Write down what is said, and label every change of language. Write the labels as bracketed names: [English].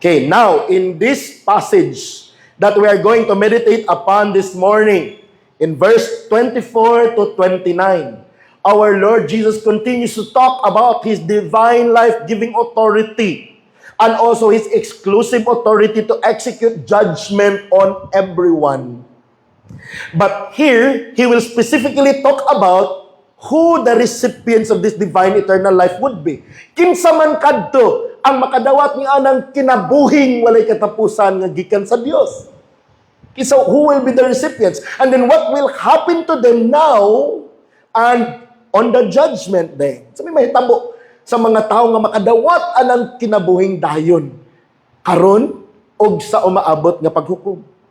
[English] Okay, now, in this passage that we are going to meditate upon this morning, in verse 24 to 29, our Lord Jesus continues to talk about His divine life-giving authority and also His exclusive authority to execute judgment on everyone. But here, He will specifically talk about who the recipients of this divine eternal life would be. [Cebuano] Kinsa man kadto ang makadawat niya ng kinabuhing walay katapusan nga gikan sa Dios. [English] So who will be the recipients? And then what will happen to them now and on the judgment day? [Cebuano] So may mahitabo sa mga tao nga makadawat anang kinabuhing dayon karon og sa umaabot nga paghukom.